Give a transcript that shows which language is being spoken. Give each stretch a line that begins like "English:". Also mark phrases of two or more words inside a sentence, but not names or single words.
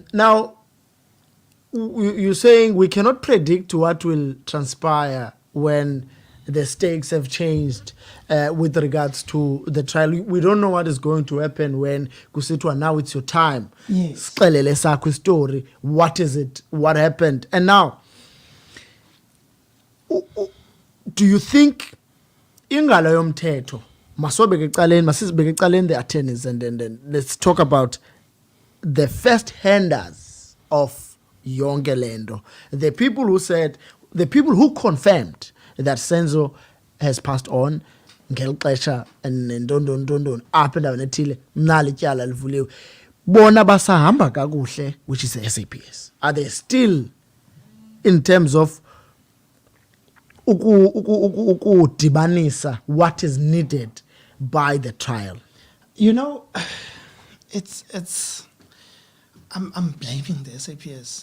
English: Now you're saying we cannot predict what will transpire when the stakes have changed with regards to the trial. We don't know what is going to happen when kusitwa now it's your time. Yes.
Xhosa: Siqelele sakho
English: story. What is it? What happened? And now, do you think
Xhosa: ingalo yomthetho masibeke ecaleni
English: the attorneys, and then let's talk about the first handers of
Xhosa: yonke lendo,
English: the people who confirmed that Senzo has passed on ngelixesha and
Xhosa: ndondondondon apha endaweni ethile mnali tyala livuliwe, bona basahamba kakuhle,
English: which is the SAPS? Are they still, in terms of ukudibanisa what is needed by the trial? You know, it's I'm blaming the SAPS.